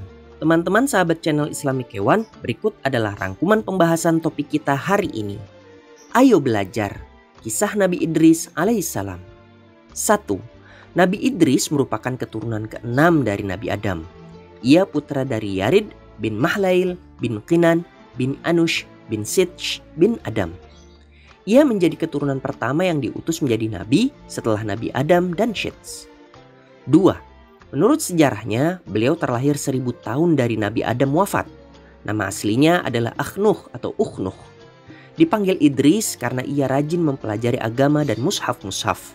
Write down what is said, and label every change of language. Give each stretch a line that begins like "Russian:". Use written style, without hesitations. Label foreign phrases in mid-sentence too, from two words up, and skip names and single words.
Indonesian: Teman-teman sahabat channel Islami Kewan, berikut adalah rangkuman pembahasan topik kita hari ini. Ayo belajar. Kisah Nabi Idris alaihissalam. 1. Nabi Idris merupakan keturunan ke-6 dari Nabi Adam. Ia putra dari Yarid bin Mahlail bin Qinan bin Anush bin Sitch bin Adam. Ia menjadi keturunan pertama yang diutus menjadi nabi setelah Nabi Adam dan Syeds. 2. Menurut sejarahnya, beliau terlahir 1000 tahun dari Nabi Adam wafat. Nama aslinya adalah Akhnuh atau Ukhnuh. Dipanggil Idris karena ia rajin mempelajari agama dan mushaf-mushaf.